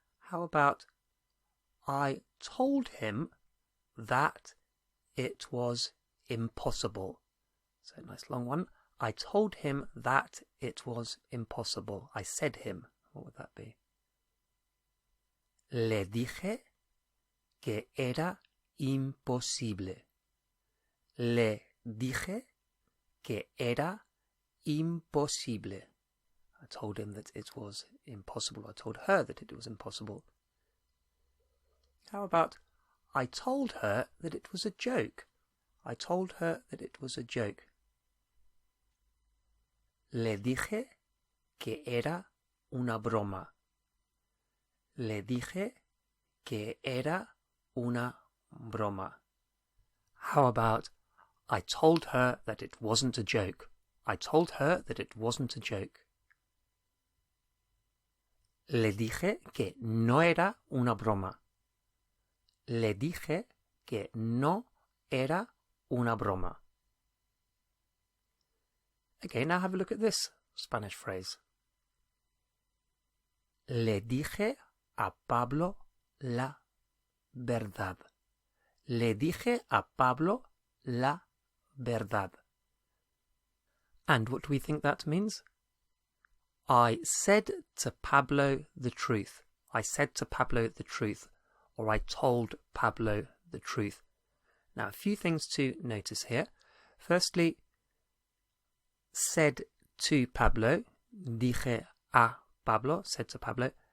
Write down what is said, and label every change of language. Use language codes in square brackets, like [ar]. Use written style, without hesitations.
[en] How about, I told him that it was impossible? So a nice long one. I told him that it was impossible. I said him. What would that be? [es] Le dije que era imposible. Le dije que era imposible. [en] I told him that it was impossible. I told her that it was impossible. How about, I told her that it was a joke? I told her that it was a joke. [es] Le dije que era una broma. Le dije que era una broma. [en] How about, I told her that it wasn't a joke. I told her that it wasn't a joke. [es] Le dije que no era una broma. Le dije que no era una broma. [en] Okay, now have a look at this Spanish phrase. [es] Le dije a Pablo la verdad. Le dije a Pablo la verdad. [en] And what do we think that means? I said to Pablo the truth. I said to Pablo the truth. Or I told Pablo the truth. Now, a few things to notice here. Firstly, said to Pablo, [es] dije a Pablo, [en] said to Pablo.